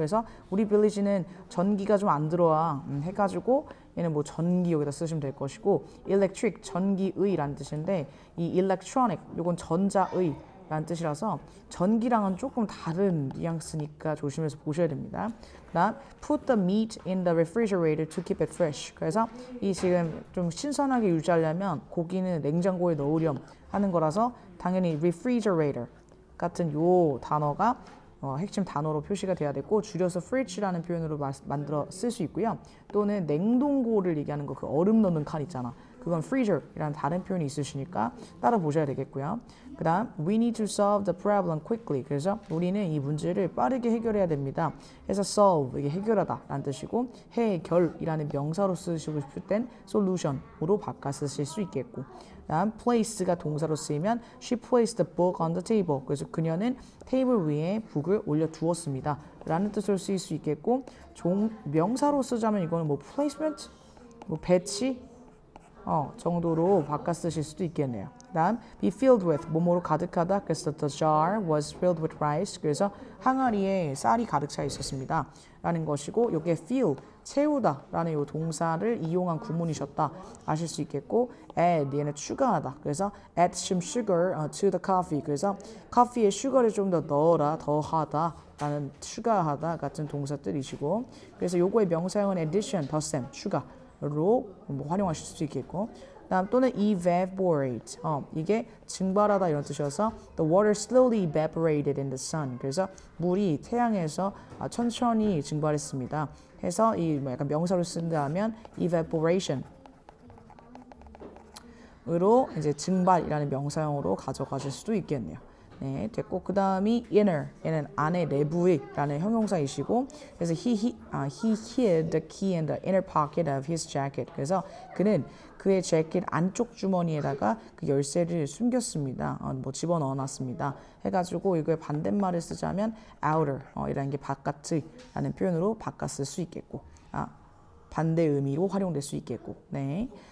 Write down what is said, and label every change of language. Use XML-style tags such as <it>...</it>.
<ko>그래서 우리 빌리지는 전기가 좀 안 들어와 해가지고 얘는 뭐 전기 여기다 쓰시면 될 것이고 electric 전기의라는 뜻인데 이 electronic 요건 전자의 라는 뜻이라서 전기랑은 조금 다른 뉘앙스니까 조심해서 보셔야 됩니다. 그다음</ko> <en>put the meat in the refrigerator to keep it fresh.</en> <ko>그래서 이 지금 좀 신선하게 유지하려면 고기는 냉장고에 넣으렴 하는 거라서 당연히 refrigerator 같은 요 단어가 핵심 단어로 표시가 돼야 되고 줄여서 fridge라는 표현으로 만들어 쓸 수 있고요. 또는 냉동고를 얘기하는 거 그 얼음 넣는 칸 있잖아. 그건 freezer이라는 다른 표현이 있으시니까 따라 보셔야 되겠고요. 그 다음</ko> <en>we need to solve the problem quickly.</en> <ko>그래서 우리는 이 문제를 빠르게 해결해야 됩니다. 해서 solve 이게 해결하다 라는 뜻이고 해결이라는 명사로 쓰시고 싶을 땐 solution으로 바꿔 쓰실 수 있겠고 다음 place가 동사로 쓰이면</ko> <en>she placed the book on the table.</en> <ko>그래서 그녀는 테이블 위에 북을 올려두었습니다 라는 뜻으로 쓰일 수 있겠고 명사로 쓰자면 이거는 뭐 placement, 뭐 배치 정도로 바꿔 쓰실 수도 있겠네요. 다음 be filled with 뭐뭐로 가득하다. 그래서</ko> <en>the jar was filled with rice.</en> <ko>그래서 항아리에 쌀이 가득 차 있었습니다 라는 것이고 요게 fill 채우다 라는 요 동사를 이용한 구문이셨다 아실 수 있겠고 add 얘는 추가하다. 그래서</ko> <en>add some sugar to the coffee.</en> <ko>그래서 커피에 슈거를 좀 더 넣어라 더하다 라는 추가하다 같은 동사들이시고 그래서 요거의 명사형은 addition 덧셈 추가로 뭐 활용하실 수 있겠고 다음 또는 evaporate 이게 증발하다 이런 뜻이어서</ko> <en>the water slowly evaporated in the sun.</en> <ko>그래서 물이 태양에서 천천히 증발했습니다. 해서 이 뭐 약간 명사로 쓴다면 evaporation 으로 이제 증발이라는 명사형으로 가져가실 수도 있겠네요. 네, 됐고 그 다음이 inner 얘는 안에 내부의라는 형용사이시고 그래서</ko> <en>he hid the key in the inner pocket of his jacket.</en> <ko>그래서 그는 그의 재킷 안쪽 주머니에다가 그 열쇠를 숨겼습니다. 뭐 집어넣어놨습니다. 해가지고 이거의 반대말을 쓰자면 outer 이라는 게 바깥의라는 표현으로 바꿔 쓸 수 있겠고 반대 의미로 활용될 수 있겠고 네.</ko>